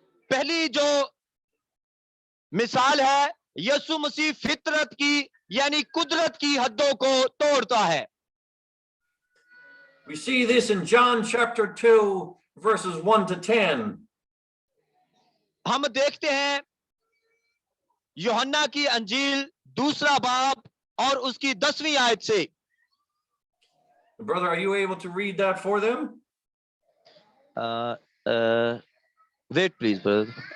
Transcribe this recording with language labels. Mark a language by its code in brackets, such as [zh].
[hi] पहली जो मिसाल है, यीशु मसीह फितरत की यानी कुदरत की हदों को तोड़ता है. [en] We see this in John chapter 2, verses 1 to 10. [hi] हम देखते हैं यूहन्ना की अंजील दूसरा बाब और उसकी 10वीं आयत से। [en] Brother, are you able to read that for them? Wait please brother.